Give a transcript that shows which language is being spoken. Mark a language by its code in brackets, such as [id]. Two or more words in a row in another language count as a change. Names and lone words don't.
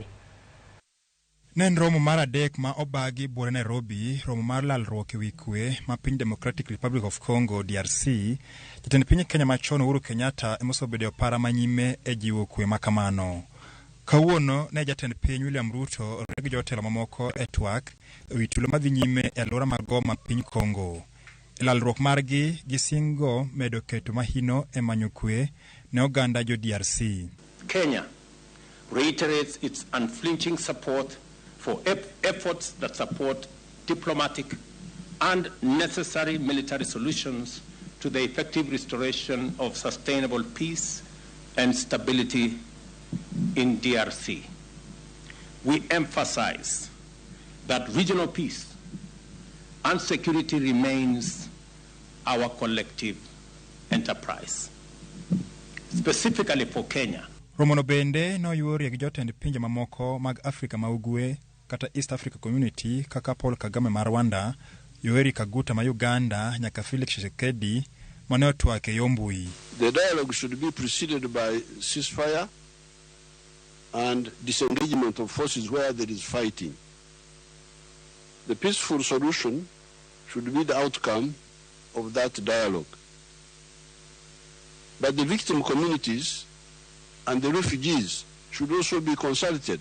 [luo] Nen romo mar adek ma obagi bore Nairobi, romo mar lalruok ewi kwe ma piny Democratic Republic of Congo DRC, jatend piny Kenya machon Uhuru Kenyatta emosobedo para manyime e jiwo kwe makamano. Kawuono ne jatend piny William Ruto regi jotelo mamoko e twak ewi tulo madhi nyime e alwora mag Goma piny Congo. Lalruok margi gisingo medo keto mahino e manyo kwe ne oganda jo DRC. [en] Kenya reiterates its unflinching support for efforts that support diplomatic and necessary military solutions to the effective restoration of sustainable peace and stability in DRC. We emphasize that regional peace and security remains our collective enterprise. Specifically for Kenya, [luo] Romono bende no yuori gi jotend pinje mamoko mag Afrika ma ugwe kata East Africa Community kaka Paul Kagame ma Rwanda, Yoweri Kaguta ma Uganda, nyaka Felix Tshisekedi mane otwake yombui. [en] The dialogue should be preceded by ceasefire and disengagement of forces where there is fighting. The peaceful solution should be the outcome of that dialogue. But the victim communities and the refugees should also be consulted.